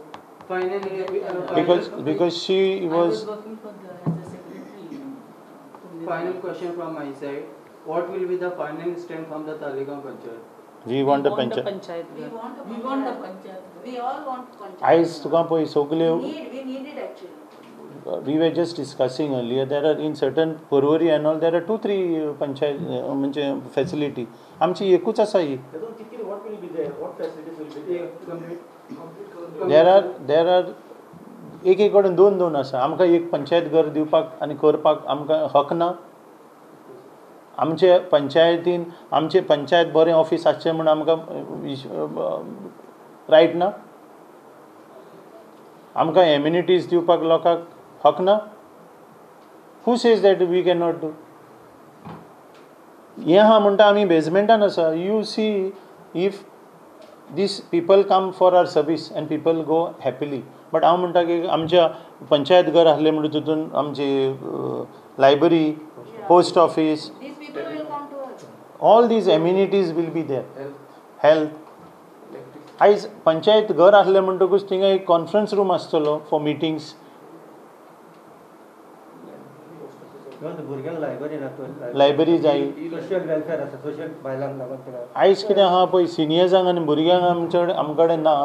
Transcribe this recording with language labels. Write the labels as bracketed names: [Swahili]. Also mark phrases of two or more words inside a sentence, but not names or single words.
[English] Finally, Because she I was was. working for as a secretary. Final question from my side. What will be the final stand from the Talegaon Panchayat? We want a We panchayat. want the panchayat. We all want panchayat. [Konkani] I तुका पळय सगल्यो. [English] We need it actually. We were just discussing earlier. There are in certain Porvorim and all. There are 2-3 panchayat [Konkani] म्हणजे facility. आमची एकूच आसा ही. [English] What will be there? What facilities will be there? There are [Konkani] एक कडेन 2 आसा. आमकां एक पंचायत घर दिवपाक आनी करपाक आमकां हक ना. आमचे पंचायतीन आमचे पंचायत बरें ऑफिस आसचें म्हण आमकां रायट ना. आमकां एम्युनिटीज दिवपाक लोकांक हक ना. [English] who says that we can not do. [Konkani] हें आहा म्हणटा आमी बेजमेंटान आसा. [English] you see if this people come for our service and people go happily. [Konkani] बट हांव म्हणटा की आमच्या पंचायत घर आसलें म्हणून तितून आमची लायब्ररी, पोस्ट ऑफिस, [English] These people will come to us. all these amenities will be there. Health. [Konkani] आयज पंचायत घर आसलें म्हणटकूच थिंगा एक [English] conference room [Konkani] आसतलो [English] for meetings. [Konkani] भुरग्यांक लायब्ररी जाय. [English] social welfare [Konkani] आसा, सोशल बायलांक लागून. आयज कितें आहा पळय सिनियर्सांक आनी भुरग्यांक आमचे कडेन ना.